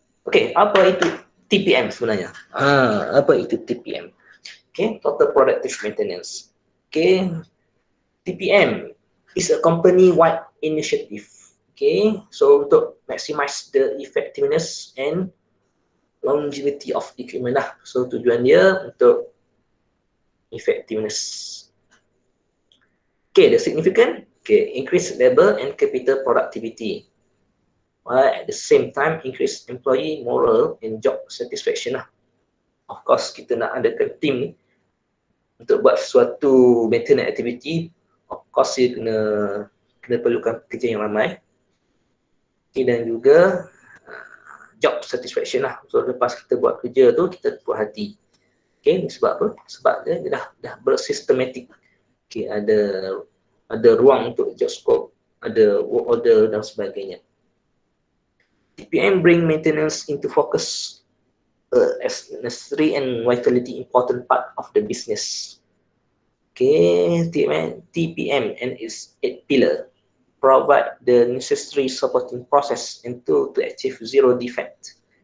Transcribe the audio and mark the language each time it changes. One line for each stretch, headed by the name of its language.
Malay: Okay, apa itu TPM sebenarnya? Apa itu TPM? Okay, Total Productive Maintenance.
English: Okay, TPM is a company-wide initiative. Okay, so untuk maximize the effectiveness and longevity of equipment lah.
Malay: So tujuan dia untuk effectiveness.
English: Okay, the significant, okay, increase labor and capital productivity. At the same time, increase employee morale and job satisfaction lah. Of course,
Malay: kita nak adakan team ni untuk buat suatu maintenance activity.
English: Of course,
Malay: dia kena perlukan kerja yang ramai. Okay, dan juga job satisfaction lah. So lepas kita buat kerja tu, kita puas hati. Okay, sebab apa? Sebab dia dah bersistematik. Okay, ada ruang untuk job scope, ada work order dan sebagainya.
English: TPM bring maintenance into focus as necessary and vitally important part of the business. Okay, TPM and its 8 pillar provide the necessary supporting process and tool to achieve zero defect.